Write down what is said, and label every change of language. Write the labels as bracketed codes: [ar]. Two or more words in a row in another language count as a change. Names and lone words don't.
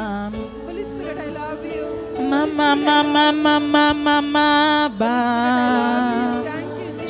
[en] Holy Spirit, I love you. Mama mama mama mama ba. Thank you, Jesus.